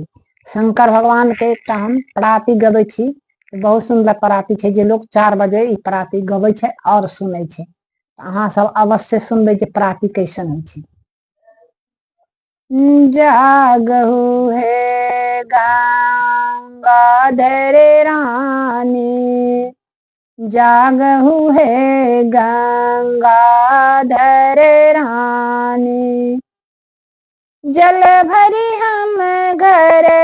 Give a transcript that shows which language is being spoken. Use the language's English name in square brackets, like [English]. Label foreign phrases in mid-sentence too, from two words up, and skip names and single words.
[Maithili] शंकर भगवान के एकटा हम पराती गबै छी। बहुत सुंदर पराती छै जे लोग 4 बजे ई पराती गबै छै और सुनै छै। अहाँ सब अवश्य सुनबै जे पराती कैसन होइ छै। जागहु हे गंगाधर रानी, जागहु हे गंगाधर रानी, जल भरी हम घर